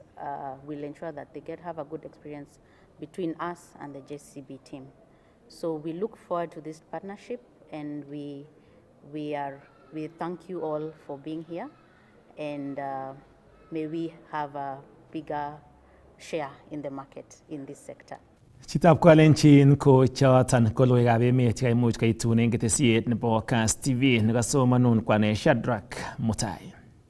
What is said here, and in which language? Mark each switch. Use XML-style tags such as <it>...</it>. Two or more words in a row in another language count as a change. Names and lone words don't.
<en>We'll ensure that they have a good experience between us and the JCB team. So we look forward to this partnership, and we thank you all for being here, and may we have a bigger share in the market in this sector.</en> <kln>Chitab Kwalenchin ko choton ko logoiwekab emet chekaimuch kaitun eng ketesiet nebo Kass TV nekasomanun kwane Shadrack Mutai.</kln>